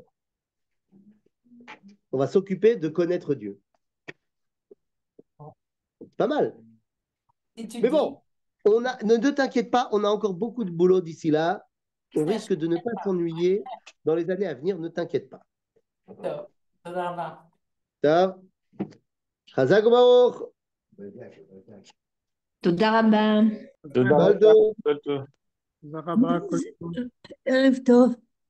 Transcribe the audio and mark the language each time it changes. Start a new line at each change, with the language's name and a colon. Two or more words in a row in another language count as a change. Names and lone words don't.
French: On va s'occuper de connaître Dieu. Pas mal. Si tu Mais dis, bon, ne t'inquiète pas, on a encore beaucoup de boulot d'ici là. On risque de ne pas s'ennuyer dans les années à venir, ne t'inquiète pas.
Hebrew: טוב, תודה רבה. טוב, חזק וברוך. תודה רבה. מזל טוב.
French: Tout.
Hebrew: תודה רבה, כל טוב. ערב טוב.